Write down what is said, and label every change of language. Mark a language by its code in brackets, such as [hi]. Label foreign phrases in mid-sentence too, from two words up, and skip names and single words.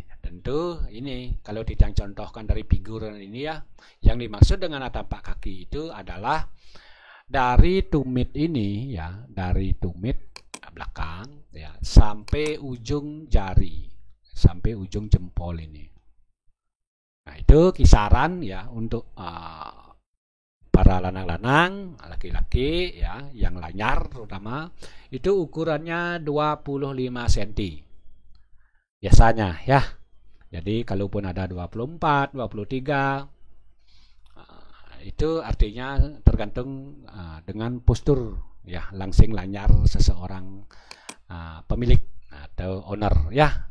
[id] Tentu ini kalau Tityang contohkan dari figuran ini ya, yang dimaksud dengan tampak kaki itu adalah dari tumit ini ya, dari tumit belakang ya sampai ujung jari, sampai ujung jempol ini. Nah, itu kisaran ya untuk para lanang-lanang, laki-laki ya, yang lanyar terutama itu ukurannya 25 cm. Biasanya ya. Jadi kalaupun ada 24, 23 itu artinya tergantung dengan postur ya, langsing lanyar seseorang pemilik atau owner ya.